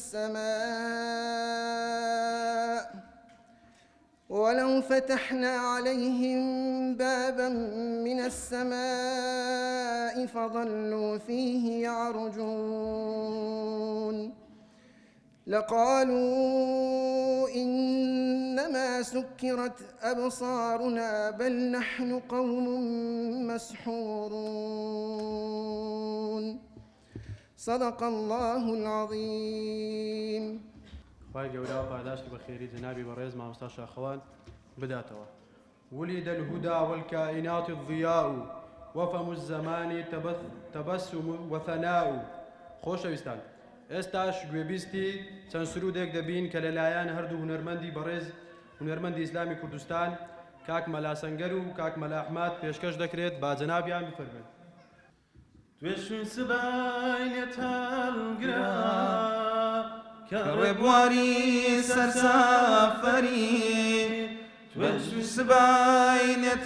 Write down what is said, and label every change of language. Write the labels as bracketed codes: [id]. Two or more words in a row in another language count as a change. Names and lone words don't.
[ar] السماء فظلوا فيه يعرجون لقالوا إنما سكرت أبصارنا بل نحن قوم مسحورون صدق الله العظيم. [ckb] خواهی گەورە پاداشتی بە خێری جەنابی بەڕێز مامۆستا شاخەوان بداتەوە. [ar] ولد الهدى والكائنات الضياء وفم الزمان تبسم وثناء. [ckb] خۆشەویستان، ئێستاش گوێبیستی چەند سرودێک دەبین کە لەلایەن هەردوو هونەرمەندی بەڕێز هونەرمەندی ئیسلامی کوردستان کاک مەلا سەنگەر و کاک مەلا ئەحمەد پێشکەش دەکرێت با جەنابیان بفەرمێن. توێشوی سبای لێت هەڵگرا کە ڕێبواری سەرسافەری توێشوی سبای لێت